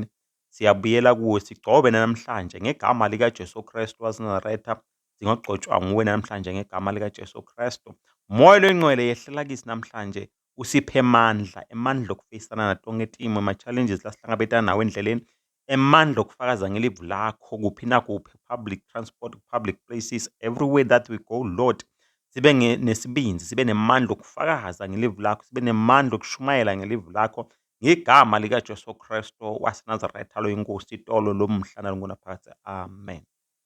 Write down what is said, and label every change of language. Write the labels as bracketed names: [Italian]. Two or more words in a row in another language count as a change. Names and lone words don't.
[Swati] Siyabuyela kuwe, sigcobe namhlanje ngegama likaJesu Kristu waseNazaretha. Singogcotshwa nguwe namhlanje ngegama likaJesu Kristu. Moya lwengcwele yehlela kisi namhlanje, usiphe amandla, emandla okufeyisana natonke timo, ama-challenges lasihlangabetana nawo endleleni, emandla okufakaza ngelivu lakho kuphi nakuphi, [English] public transport, public places, everywhere that we go, Lord. [Swati] Sibe nesibinzi, sibe nemandla okufakaza ngelivu lakho, sibe nemandla okushumayela ngelivu lakho, ngegama likaJesu Kristu waseNazaretha lo inkosi, itolo lomhlana longunaphakade. Amen.